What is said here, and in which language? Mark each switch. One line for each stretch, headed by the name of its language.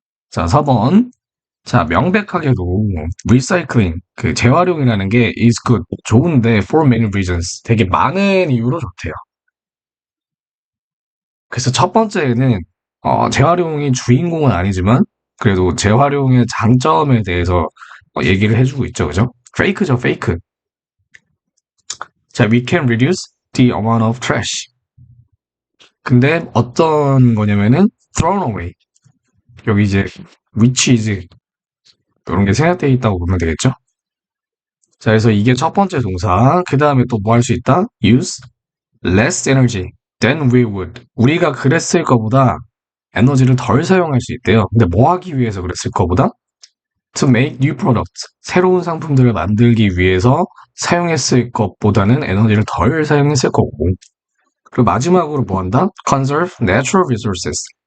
Korean: 자, 4번. 자, 명백하게도 리사이클링, 그 재활용이라는 게
English: is good,
Korean: 좋은데
English: for many reasons,
Korean: 되게 많은 이유로 좋대요. 그래서 첫 번째는 재활용이 주인공은 아니지만 그래도 재활용의 장점에 대해서 얘기를 해주고 있죠, 그죠? 페이크죠, 페이크.
English: 자, we can reduce the amount of trash.
Korean: 근데 어떤 거냐면은
English: thrown away.
Korean: 여기 이제
English: which is
Korean: 이런 게 생략되어 있다고 보면 되겠죠? 자, 그래서 이게 첫 번째 동사. 그 다음에 또 뭐 할 수 있다?
English: use less energy than we would.
Korean: 우리가 그랬을 거보다 에너지를 덜 사용할 수 있대요. 근데 뭐 하기 위해서 그랬을 거보다?
English: To make new products.
Korean: 새로운 상품들을 만들기 위해서 사용했을 것보다는 에너지를 덜 사용했을 거고. 그리고 마지막으로 뭐 한다?
English: Conserve natural resources.